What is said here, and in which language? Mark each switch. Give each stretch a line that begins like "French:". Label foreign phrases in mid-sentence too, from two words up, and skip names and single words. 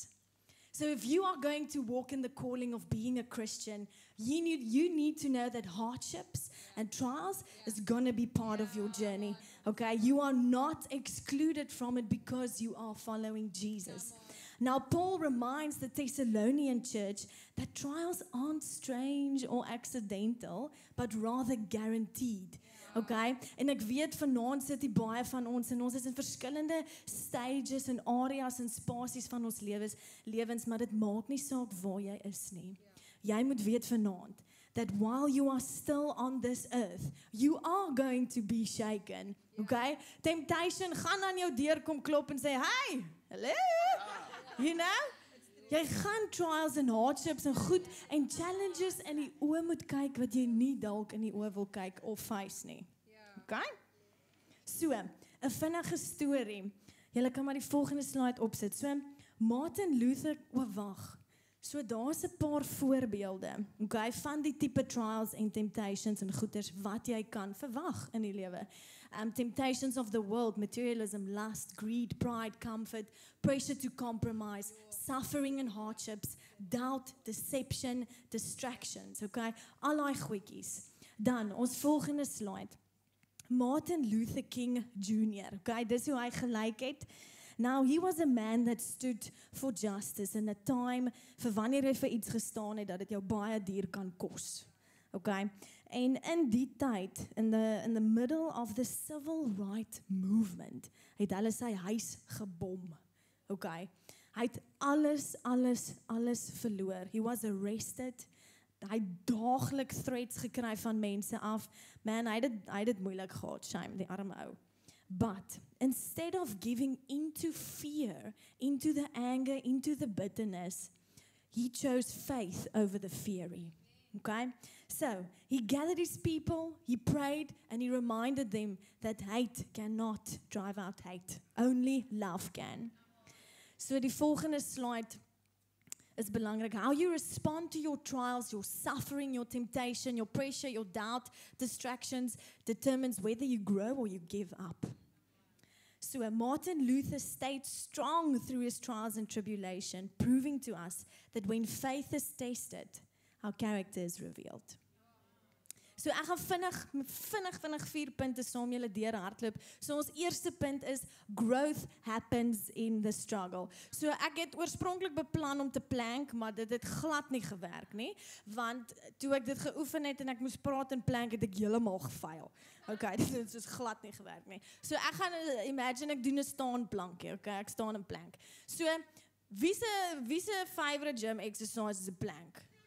English: So if you are going to walk in the calling of being a Christian, you need to know that hardships and trials is going to be part of your journey. Okay? You are not excluded from it because you are following Jesus. Now, Paul reminds the Thessalonian church that trials aren't strange or accidental, but rather guaranteed. Okay?
Afrikaans: En ek weet vanaand sit die baie van ons en ons is in verskillende stages en areas en spasies van ons lewens, maar dit maak nie saak waar jy is nie. Jy moet weet vanaand
English: that while you are still on this earth, you are going to be shaken. Okay?
Afrikaans: Temptation gaan aan jou deur kom klop en sê,
English: "Hey, hello." You know?
Afrikaans: Jy gaan trials en hardships en goed en challenges in die oë moet kyk wat jy nie dalk in die oë wil kyk of face nie. Okay? So, 'n vinnige storie. Julle kan maar die volgende slide opsit. So, Martin Luther, wag. So daar's 'n paar voorbeelde, okay, van die tipe trials en temptations en goeters wat jy kan verwag in die lewe.
English: Temptations of the world, materialism, lust, greed, pride, comfort, pressure to compromise, suffering and hardships, doubt, deception, distractions, okay?
Afrikaans: Al daai goedjies. Dan, ons volgende slide. Martin Luther King Jr., okay, dis hoe hy gelyk het.
English: Now, he was a man that stood for justice in a time
Afrikaans: vir wanneer hy vir iets gestaan het dat dit jou baie duur kan kos. Okay? En in die tyd,
English: in the middle of the civil rights movement,
Afrikaans: het hulle sy huis gebom. Okay? Hy het alles verloor.
English: He was arrested.
Afrikaans: Hy daagliks threats gekry van mense af. Man, hy het dit moeilik gehad, shame, die arme ou.
English: But instead of giving into fear, into the anger, into the bitterness, he chose faith over the fury. Okay? So, he gathered his people, he prayed, and he reminded them that hate cannot drive out hate. Only love can. So,
Afrikaans: die volgende slide is belangrik.
English: How you respond to your trials, your suffering, your temptation, your pressure, your doubt, distractions, determines whether you grow or you give up. So Martin Luther stayed strong through his trials and tribulation, proving to us that when faith is tested, our character is revealed.
Afrikaans: So ek gaan vinnig 4 punte saam julle deur hardloop.
English: So
Afrikaans: ons eerste punt is
English: growth happens in the struggle.
Afrikaans: So ek het oorspronklik beplan om te plank, maar dit het glad nie gewerk nie, want toe ek dit geoefen het en ek moes praat en plank, het ek heeltemal gefaal. Okay, dit het dus glad nie gewerk nie. So ek gaan imagine ek doen 'n staan plankie, okay? Ek staan in plank. So wie se
English: favorite gym exercise
Afrikaans: is 'n plank?